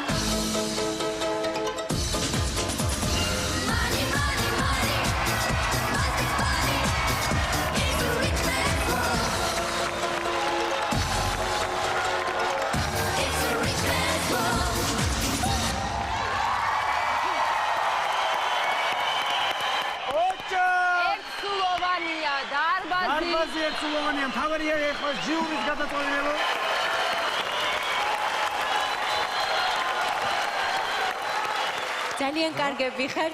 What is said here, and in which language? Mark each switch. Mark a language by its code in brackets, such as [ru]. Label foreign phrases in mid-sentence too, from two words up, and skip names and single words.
[en] Money, money, money, must be funny. It's a rich man's world. It's a rich man's world. [ka] ერთსულოვანია დარბაზი. დარბაზი ერთსულოვანია, მთავარია ეხლა ჟიურის გადაწყვეტილება. ძალიან კარგები ხართ.